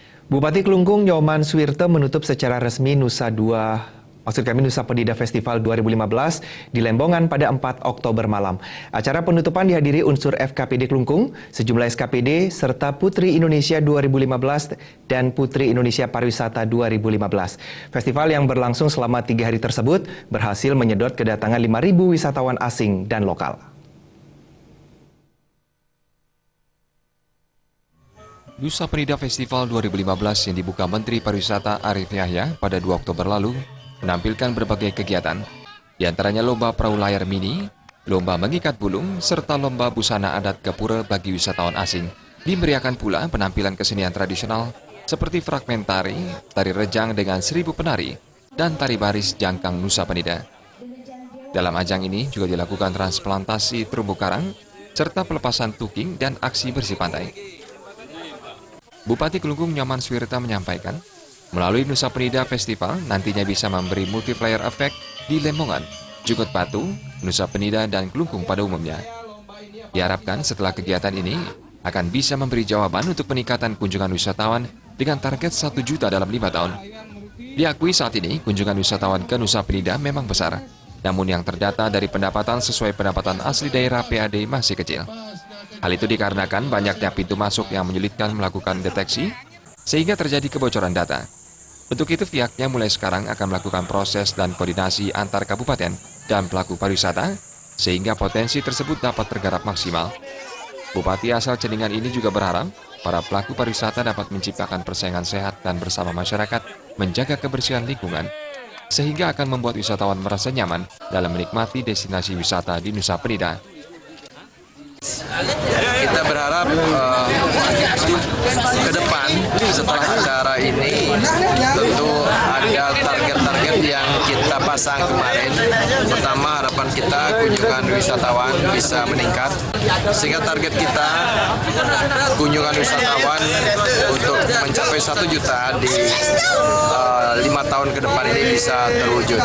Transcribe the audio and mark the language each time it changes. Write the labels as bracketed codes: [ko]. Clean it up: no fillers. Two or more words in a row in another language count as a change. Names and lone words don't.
[id] Bupati Klungkung Nyoman Suwirte menutup secara resmi Nusa Penida Festival 2015 di Lembongan pada 4 Oktober malam. Acara penutupan dihadiri unsur FKPD Klungkung, sejumlah SKPD, serta Putri Indonesia 2015 dan Putri Indonesia Pariwisata 2015. Festival yang berlangsung selama 3 hari tersebut berhasil menyedot kedatangan 5.000 wisatawan asing dan lokal. Nusa Penida Festival 2015 yang dibuka Menteri Pariwisata Arief Yahya pada 2 Oktober lalu menampilkan berbagai kegiatan, di antaranya lomba perahu layar mini, lomba mengikat bulung, serta lomba busana adat Gapura bagi wisatawan asing. Dimeriahkan pula penampilan kesenian tradisional seperti fragmentari, tari rejang dengan 1.000 penari, dan tari baris jangkang Nusa Penida. Dalam ajang ini juga dilakukan transplantasi terumbu karang, serta pelepasan tuking dan aksi bersih pantai. Bupati Klungkung Nyoman Suwirte menyampaikan, melalui Nusa Penida Festival nantinya bisa memberi [en] multiplier effect [id] di Lembongan, Jukut Batu, Nusa Penida, dan Klungkung pada umumnya. Diharapkan setelah kegiatan ini akan bisa memberi jawaban untuk peningkatan kunjungan wisatawan dengan target 1 juta dalam 5 tahun. Diakui saat ini kunjungan wisatawan ke Nusa Penida memang besar, namun yang terdata dari pendapatan sesuai pendapatan asli daerah PAD masih kecil. Hal itu dikarenakan banyaknya pintu masuk yang menyulitkan melakukan deteksi, sehingga terjadi kebocoran data. Untuk itu pihaknya mulai sekarang akan melakukan proses dan koordinasi antar kabupaten dan pelaku pariwisata, sehingga potensi tersebut dapat tergarap maksimal. Bupati asal Ceningan ini juga berharap para pelaku pariwisata dapat menciptakan persaingan sehat dan bersama masyarakat menjaga kebersihan lingkungan, sehingga akan membuat wisatawan merasa nyaman dalam menikmati destinasi wisata di Nusa Penida. Kita berharap ke depan setelah acara ini tentu ada target-target yang kita pasang kemarin. Pertama, harapan kita kunjungan wisatawan bisa meningkat, sehingga target kita kunjungan wisatawan untuk mencapai 1 juta di 5 tahun ke depan ini bisa terwujud.